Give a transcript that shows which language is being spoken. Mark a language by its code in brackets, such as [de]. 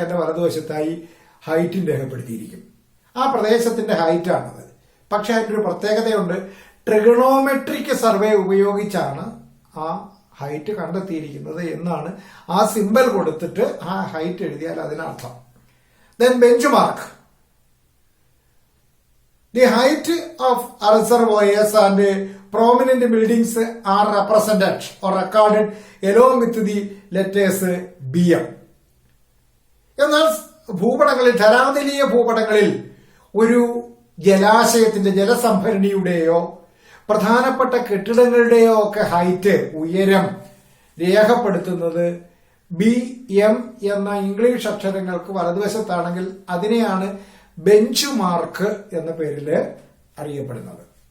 [ml] അതിന്റെ വലതുവശത്തായി ഹൈറ്റും രേഖപ്പെടുത്തിയിരിക്കും. ആ പ്രദേശത്തിന്റെ ഹൈറ്റാണത്. പക്ഷെ അതിനൊരു പ്രത്യേകതയുണ്ട്. ട്രിഗണോമെട്രിക് സർവേ ഉപയോഗിച്ചാണ് ആ ഹൈറ്റ് കണ്ടെത്തിയിരിക്കുന്നത് എന്നാണ് ആ സിംബൽ കൊടുത്തിട്ട് ആ ഹൈറ്റ് എഴുതിയാൽ അതിനർത്ഥം. [en] Then bench mark. The height of reservoirs and prominent buildings are represented or recorded along with the letters BM. [ml] എന്നാൽ ഭൂപടങ്ങളിൽ, ധരാതലീയ ഭൂപടങ്ങളിൽ ഒരു ജലാശയത്തിന്റെ, ജലസംഭരണിയുടെയോ പ്രധാനപ്പെട്ട കെട്ടിടങ്ങളുടെയോ ഒക്കെ ഹൈറ്റ്, ഉയരം രേഖപ്പെടുത്തുന്നത് BM എന്ന ഇംഗ്ലീഷ് അക്ഷരങ്ങൾക്ക് വലതുവശത്താണെങ്കിൽ അതിനെയാണ് ബെഞ്ച് മാർക്ക് എന്ന പേരിൽ അറിയപ്പെടുന്നത്.